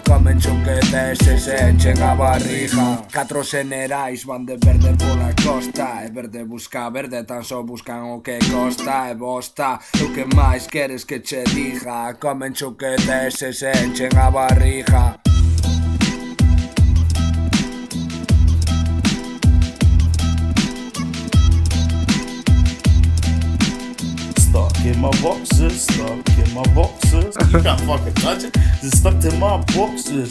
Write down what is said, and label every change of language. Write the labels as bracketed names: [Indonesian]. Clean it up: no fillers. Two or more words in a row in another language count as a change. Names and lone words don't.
[Galician] Comen choquetes e se enchen a barriga. 4 generais van de verde pola costa, e verde busca verde, tan só buscan o que costa. E bosta, o que máis queres que che diga? Comen choquetes e se enchen a barriga. [English] Stuck in my boxes, stuck in my boxes. You can't fucking touch it. It's stuck to my boxes.